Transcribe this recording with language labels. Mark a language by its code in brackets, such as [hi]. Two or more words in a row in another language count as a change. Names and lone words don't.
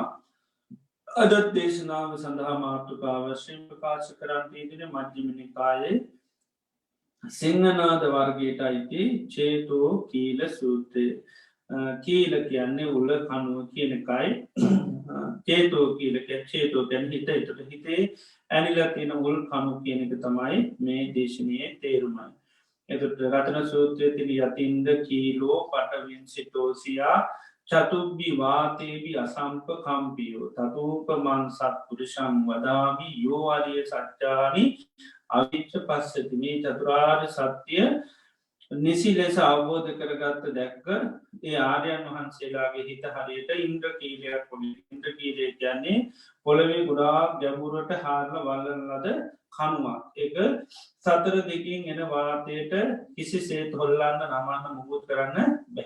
[si] අදත් දේශනාව සඳහා මාතෘකාව වශයෙන් ප්‍රකාශ කරන්ට යෙදෙන මජ්ක්‍ධිම නිකායේ සිංහනාද වර්ගයට අයිති චේතෝ කීල සූත්‍රය කීල කියන්නේ උල්ල කනුව කියනකයි චේතෝ කීලක චේතෝ ගැන හිත එතුට හිතේ ඇනිල තියෙන උල් කනු කියනක තමයි මේ දේශනය තේරුමයි. එතුට රතන සූත්‍රය [pi] තින යතින්ද කීලෝ පටවින් සිටෝසියා චතුබ්බි වාතේවි අසම්ප කම්පියෝ තතූපමන් සත්පුරුෂං වදාමි යෝවාලිය සච්චානි අවිච්ච පස්සති [si] මේ චතුරාර්ය සත්‍යය නිසි ලෙස අවබෝධ කරගත්ත දැක්ක ඒ ආර්යන් වහන්සේලාගේ හිත හරියට ඉන්ද්‍ර කීලයක් පොඩි ඉන්ද්‍ර කීලය කියන්නේ පොළවේ ගුඩා ගැඹුරට හාරල වල්ලන ලද කනුවක් එක සතර දෙකින් එන වාතයට කිසි සේත් හොල්ලන්න නමන්න මුකුත් කරන්න බැහැ.